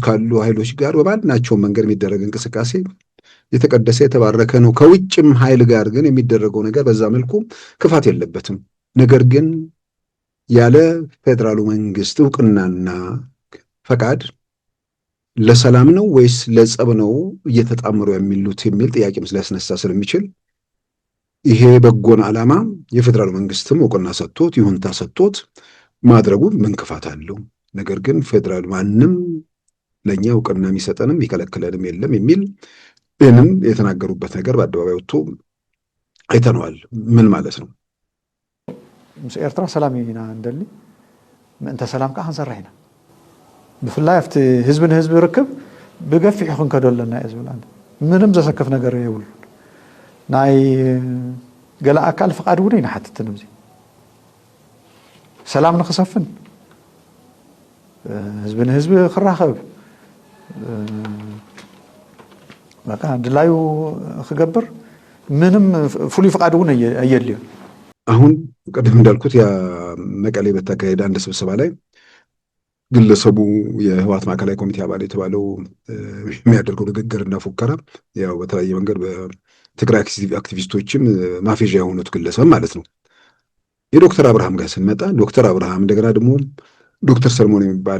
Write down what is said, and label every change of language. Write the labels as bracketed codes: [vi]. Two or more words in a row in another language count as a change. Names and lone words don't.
[am] ካሉ ኃይሎች ጋር በማናቸውም መንገድ የሚደረግ እንቅስቃሴ የተቀደሰ የተባረከ ነው። ከውጭም ኃይል ጋር ግን የሚደረገው ነገር በዛ መልኩ ክፋት የለበትም። ነገር ግን ያለ ፌዴራሉ መንግስት እውቅናና ፈቃድ ለሰላም ነው ወይስ ለጸብ ነው እየተጣመሩ የሚሉት የሚል ጥያቄም ሊያስነሳ ስለሚችል ይሄ በጎን ዓላማ የፌዴራል መንግስትም እውቅና ሰጥቶት ይሁንታ ሰጥቶት ማድረጉ ምን ክፋት አለው? ነገር ግን ፌዴራል ማንም ለእኛ እውቅና የሚሰጠንም የሚከለክለንም የለም የሚል ይህንም የተናገሩበት ነገር በአደባባይ ወጥቶ አይተነዋል። ምን ማለት ነው? [ti] ምስ ኤርትራ ሰላም ኢና እንደሊ ምእንተ ሰላም ከዓ ክንሰርሕ ኢና ብፍላይ ኣብቲ ህዝቢ ንህዝቢ ርክብ ብገፊዕ ክንከዶ ኣለና እየ ዝብል ምንም ዘሰክፍ ነገር የብሉ ናይ ገለ ኣካል ፍቃድ እውን ይንሓትትን እዚ ሰላም ንክሰፍን ህዝቢ ንህዝቢ ክራኸብ በቃ ድላዩ ክገብር ምንም ፍሉይ ፍቃድ እውን አየልዩ። [am] አሁን ቀደም እንዳልኩት ያ መቀሌ በተካሄደ አንድ ስብሰባ ላይ ግለሰቡ የህወሓት ማዕከላዊ ኮሚቴ አባል የተባለው የሚያደርገው ንግግርና ፉከራ ያው በተለያየ መንገድ በትግራይ አክቲቪስቶችም ማፌዣ የሆኑት ግለሰብ ማለት ነው። የዶክተር አብርሃም ጋር ስንመጣ ዶክተር አብርሃም እንደገና ደግሞ ዶክተር ሰለሞን የሚባል